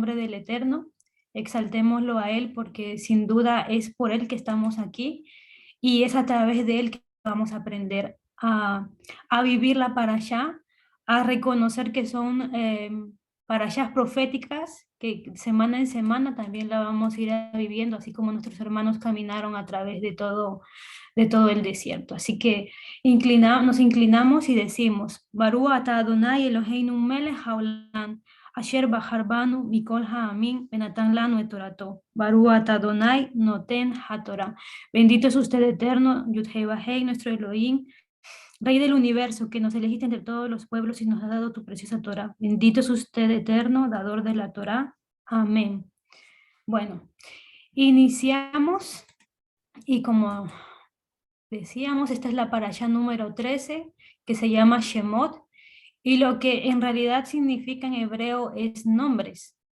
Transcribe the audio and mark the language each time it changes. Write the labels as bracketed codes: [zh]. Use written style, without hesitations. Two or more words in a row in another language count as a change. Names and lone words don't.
[es] nombre del Eterno, exaltémoslo a Él porque sin duda es por Él que estamos aquí y es a través de Él que vamos a aprender a vivir la parashá, a reconocer que son parashás proféticas que semana en semana también la vamos a ir viviendo, así como nuestros hermanos caminaron a través de todo el desierto. [he] Así que nos inclinamos y decimos, ברוך אתה אדוני אלוהינו מלך העולם, אשר בחר בנו מכל העמים ונתן לנו את תורתו. ברוך אתה אדוני נותן התורה. [es] Bendito es usted eterno, Yud-Hei Vah-Hei, nuestro Elohim, Rey del universo, que nos elegiste entre todos los pueblos y nos ha dado tu preciosa Torah. Bendito es usted eterno, dador de la Torah. Amén. Bueno, iniciamos y como decíamos, esta es la parashá número 13, que se llama Shemot, y lo que en realidad significa en hebreo es nombres.